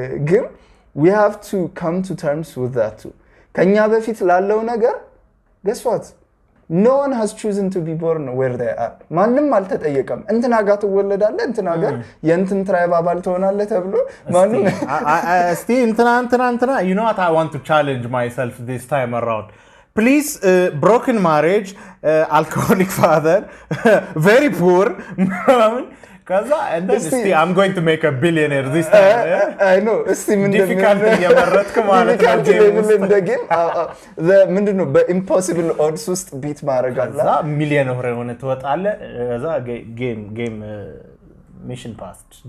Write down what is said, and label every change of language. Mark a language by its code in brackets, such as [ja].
[en] ግን we have to come to terms with that too [am] ከኛ በፊት ላለው ነገር [en] guess what no one has chosen to be born where they are [am] ማንንም አልተጠየቀም እንትና ጋር ትወለዳለህ እንትና ጋር የእንትን ትራይብ አባል ትሆናለህ ተብሎ ማንንም እስቲ እንትና [en] you know what I want to challenge myself this time around please broken marriage alcoholic father very poor kaza and then see I'm going to make a billionaire this time I know [am] እስቲ difficult የመረጥክ ማለት ነው እንደገና the ምንድነው በ [en] impossible odds [am] ውስጥ ቢት ማድረግ አለ ከዛ ሚሊዮን ሆነ ትወጣለህ ከዛ [en] game mission passed